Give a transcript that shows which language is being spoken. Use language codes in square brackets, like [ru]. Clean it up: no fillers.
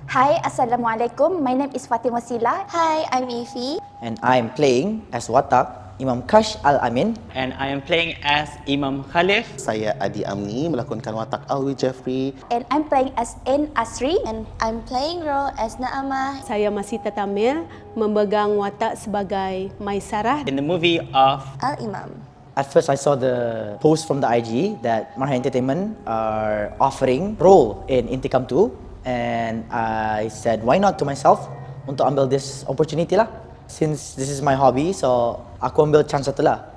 [en] Hi, Assalamualaikum. My name is Fatimah Sila. Hi, I'm Ifi. And I am playing as Watak Imam Kash Al-Amin. And I am playing as Imam Khalif. [ms] Saya Adi Amni melakonkan watak Alwi Jeffrey. [en] And I'm playing as N Asri. And I'm playing role as Naamah. [ms] Saya Masita Tamil memegang watak sebagai Maisarah [en] In the movie of Al-Imam. At first I saw the post from the IG that Marhain Entertainment are offering role in Intikam 2, and I said why not to myself [ms] untuk ambil [en] this opportunity lah. Since this is my hobby, so [ms] aku ambil [en] chance [ms] tu lah.